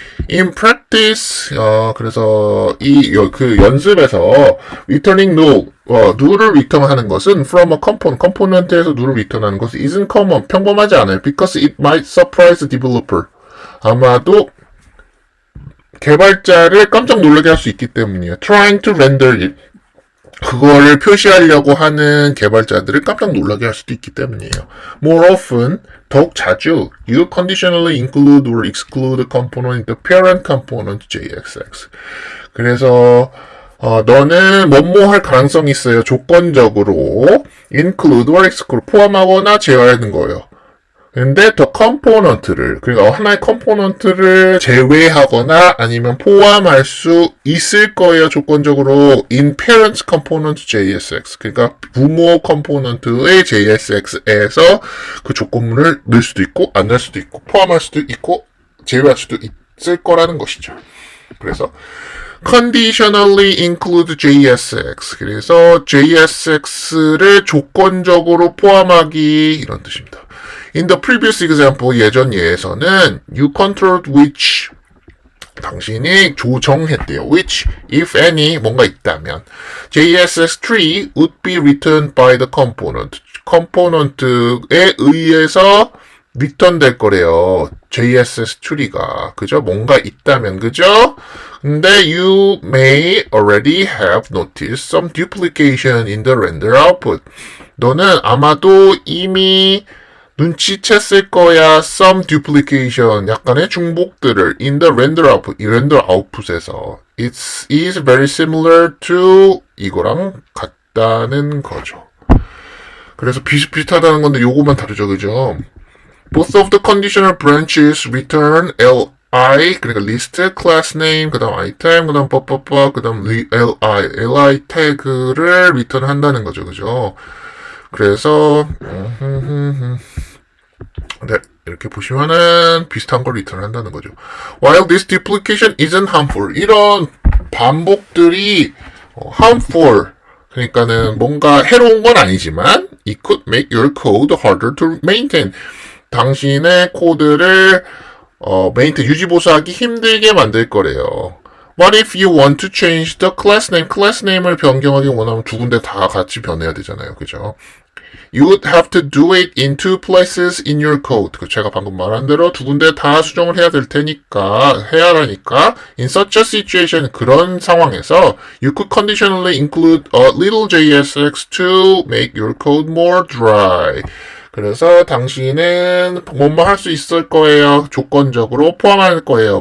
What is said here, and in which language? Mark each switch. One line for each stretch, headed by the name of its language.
English: In practice,
Korean: 그래서 그 연습에서
English: returning null,
Korean: null을 리턴하는 것은
English: from a component,
Korean: 컴포넌트에서 null을 리턴하는 것은
English: isn't common,
Korean: 평범하지 않아요.
English: Because it might surprise the developer.
Korean: 아마도 개발자를 깜짝 놀라게 할 수 있기 때문이에요.
English: Trying to render it.
Korean: 그거를 표시하려고 하는 개발자들을 깜짝 놀라게 할 수도 있기 때문이에요.
English: More often,
Korean: 더욱 자주,
English: you conditionally include or exclude a component in the parent component JSX.
Korean: 그래서 너는 뭐뭐 할 가능성이 있어요. 조건적으로
English: include or exclude
Korean: 포함하거나 제외하는 거예요. 근데 더 컴포넌트를 그러니까 하나의 컴포넌트를 제외하거나 아니면 포함할 수 있을 거예요. 조건적으로
English: in parent component JSX
Korean: 그러니까 부모 컴포넌트의 JSX에서 그 조건문을 넣을 수도 있고 안 넣을 수도 있고 포함할 수도 있고 제외할 수도 있을 거라는 것이죠. 그래서
English: conditionally include JSX
Korean: 그래서 JSX를 조건적으로 포함하기 이런 뜻입니다.
English: In the previous example,
Korean: 예전 예에서는
English: you controlled which
Korean: 당신이 조정했대요.
English: which, if any,
Korean: 뭔가 있다면
English: JSX tree would be returned by the component.
Korean: 컴포넌트에 의해서 리턴 될 거래요. JSS 추리가. 그죠? 뭔가 있다면, 그죠?
English: 근데 you may already have noticed some duplication in the render output.
Korean: 너는 아마도 이미 눈치챘을 거야.
English: Some duplication.
Korean: 약간의 중복들을
English: in the render output.
Korean: 이 렌더 아웃풋에서.
English: It is very similar to
Korean: 이거랑 같다는 거죠. 그래서 비슷비슷하다는 건데 요거만 다르죠. 그죠?
English: Both of the conditional branches return li,
Korean: 그러니까
English: list, class name,
Korean: 그 다음 item, 그 다음 그 다음 li 태그를 return 한다는 거죠. 그죠? 그래서 네, 이렇게 보시면은 비슷한 걸 return 한다는 거죠.
English: While this duplication isn't harmful,
Korean: 이런 반복들이 harmful, 그러니까는 뭔가 해로운 건 아니지만
English: it could make your code harder to maintain.
Korean: 당신의 코드를 메인테인 유지보수하기 힘들게 만들 거래요.
English: What if you want to change the class name?
Korean: 클래스 네임을 변경하기 원하면 두 군데 다 같이 변해야 되잖아요. 그죠?
English: You would have to do it in two places in your code.
Korean: 제가 방금 말한 대로 두 군데 다 수정을 해야 될 테니까, 해야 하니까,
English: in such a situation,
Korean: 그런 상황에서,
English: you could conditionally include a little JSX to make your code more dry.
Korean: 그래서 당신은 뭐뭐 할 수 있을 거예요. 조건적으로 포함할 거예요.